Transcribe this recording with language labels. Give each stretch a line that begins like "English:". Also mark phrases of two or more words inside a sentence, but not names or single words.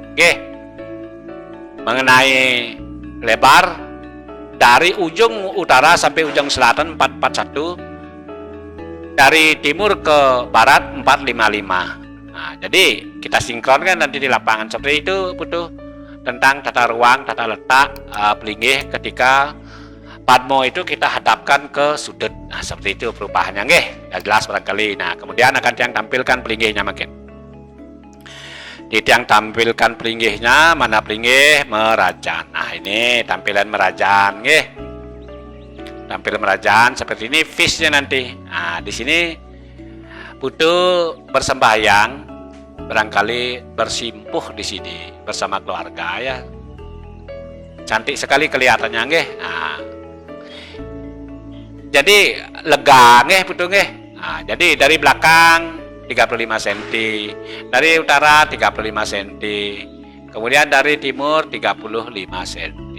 Indonesian: Mengenai lebar dari ujung utara sampai ujung selatan 441, dari timur ke barat 455. Nah, jadi kita sinkronkan nanti di lapangan seperti itu butuh tentang tata ruang, tata letak pelinggih ketika Padmo itu kita hadapkan ke sudut. Nah, seperti itu perubahannya ya jelas barangkali. Nah, kemudian akan Tiang tampilkan pelinggihnya makin. Tiang tampilkan pelinggihnya, mana pelinggih Merajan. Nah, ini tampilan Merajan Tampil Merajan seperti ini fishnya nanti. Nah, di sini butuh bersembahyang, barangkali bersimpuh di sini bersama keluarga ya. Cantik sekali kelihatannya Nah, jadi lega betul Nah, jadi dari belakang 35 cm, dari utara 35 cm, kemudian dari timur 35 cm.